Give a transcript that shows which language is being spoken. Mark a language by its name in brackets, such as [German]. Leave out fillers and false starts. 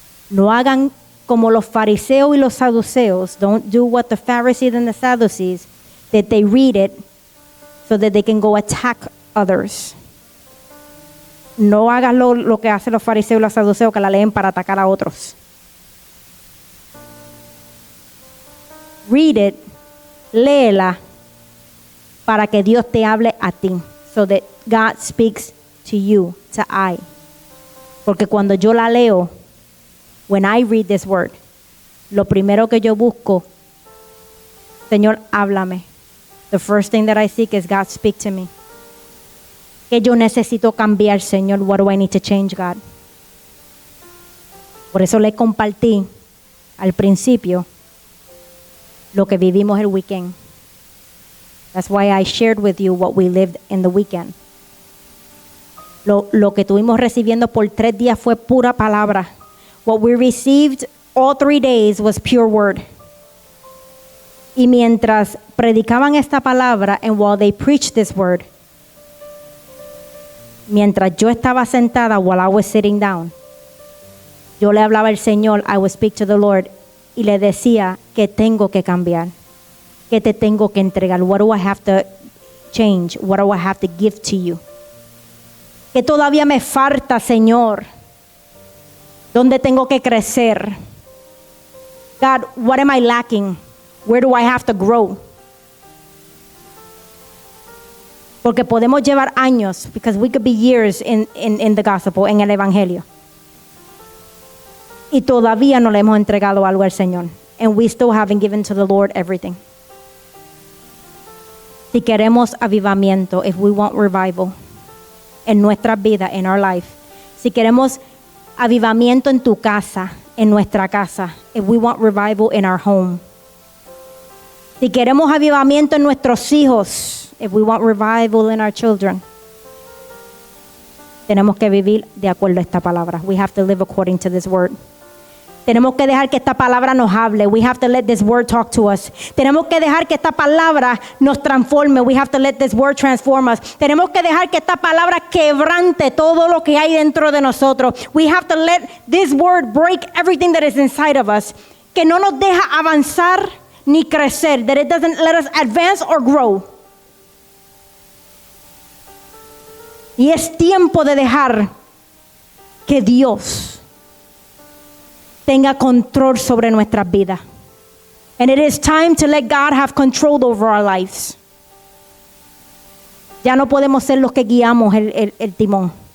[Spanish] No hagan como los fariseos y los saduceos. [English] Don't do what the Pharisees and the Sadducees, that they read it so that they can go attack others. [Spanish] No hagas lo que hacen los fariseos y los saduceos, que la leen para atacar a otros. [English] Read it, [Spanish] léela, para que Dios te hable a ti. [English] So that God speaks to you, to I. [Spanish] Porque cuando yo la leo, [English] when I read this word, [Spanish] lo primero que yo busco, Señor, háblame. [English] The first thing that I seek is God, speak to me. [Spanish] Que yo necesito cambiar, Señor. [English] What do I need to change, God? [Spanish] Por eso le compartí al principio lo que vivimos el weekend. [English] That's why I shared with you what we lived in the weekend. [Spanish] Lo que estuvimos recibiendo por 3 días fue pura palabra. [English] What we received all 3 days was pure word. [Spanish] Y mientras predicaban esta palabra, [English] and while they preached this word, [Spanish] mientras yo estaba sentada, [English] while I was sitting down, [Spanish] yo le hablaba al Señor, [English] I would speak to the Lord, [Spanish] y le decía que tengo que cambiar, que te tengo que entregar. [English] What do I have to change? What do I have to give to you? [Spanish] Que todavía me falta, Señor. ¿Dónde tengo que crecer? [English] God, what am I lacking? Where do I have to grow? [Spanish] Porque podemos llevar años, [English] because we could be years in the gospel, [Spanish] en el evangelio. Y todavía no le hemos entregado algo al Señor. [English] And we still haven't given to the Lord everything. [Spanish] Si queremos avivamiento, [English] if we want revival [Spanish] en nuestra vida, [English] in our life, [Spanish] si queremos avivamiento en tu casa, en nuestra casa, [English] if we want revival in our home, [Spanish] si queremos avivamiento en nuestros hijos, [English] if we want revival in our children, [Spanish] tenemos que vivir de acuerdo a esta palabra. [English] We have to live according to this word. [Spanish] Tenemos que dejar que esta palabra nos hable. [English] We have to let this word talk to us. [Spanish] Tenemos que dejar que esta palabra nos transforme. [English] We have to let this word transform us. [Spanish] Tenemos que dejar que esta palabra quebrante todo lo que hay dentro de nosotros. [English] We have to let this word break everything that is inside of us. [Spanish] Que no nos deja avanzar ni crecer. [English] That it doesn't let us advance or grow. [Spanish] Y es tiempo de dejar que Dios tenga control sobre nuestras vidas. [English] And it is time to let God have control over our lives. [Spanish] Ya no podemos ser los que guiamos el timón.